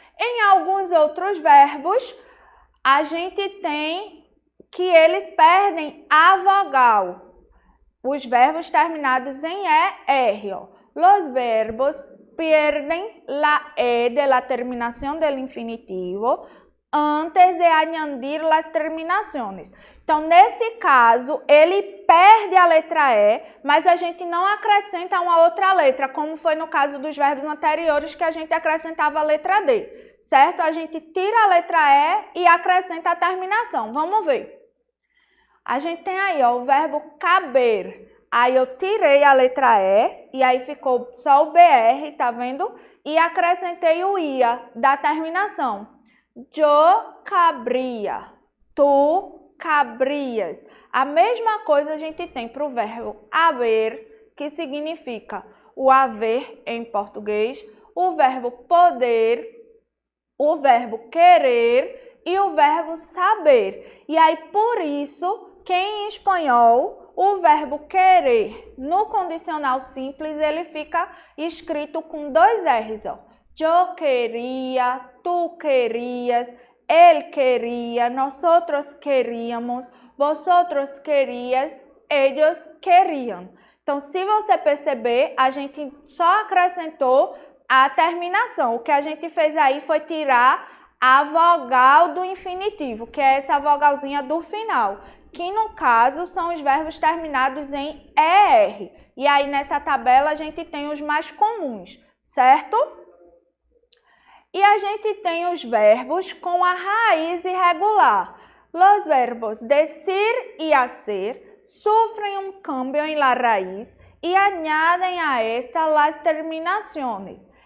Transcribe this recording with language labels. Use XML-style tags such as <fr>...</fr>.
<pt>Em alguns outros verbos, a gente tem que eles perdem a vogal. Os verbos terminados em ER, ó.</pt> <es>Los verbos pierden la E de la terminación del infinitivo antes de añadir las terminaciones.</es> <pt>Então, nesse caso, ele perde a letra E, mas a gente não acrescenta uma outra letra, como foi no caso dos verbos anteriores, que a gente acrescentava a letra D, certo? A gente tira a letra E e acrescenta a terminação. Vamos ver. A gente tem aí, ó, o verbo caber. Aí eu tirei a letra E e aí ficou só o BR, tá vendo? E acrescentei o IA da terminação.</pt> <es>Yo cabría, tu cabrias.</es> <pt>A mesma coisa a gente tem para o verbo haver, que significa o haver em português, o verbo poder, o verbo querer e o verbo saber. E aí, por isso, que em espanhol, o verbo querer no condicional simples, ele fica escrito com dois R's, ó.</pt> <es>Yo quería, tú querías, él quería, nosotros queríamos, vosotros querías, ellos querían.</es> <pt>Então, se você perceber, a gente só acrescentou a terminação. O que a gente fez aí foi tirar a vogal do infinitivo, que é essa vogalzinha do final, que no caso são os verbos terminados em ER. E aí nessa tabela a gente tem os mais comuns, certo? E a gente tem os verbos com a raiz irregular.</pt> <es>Los verbos decir y hacer sufren un cambio en la raíz y añaden a esta las terminaciones.</es>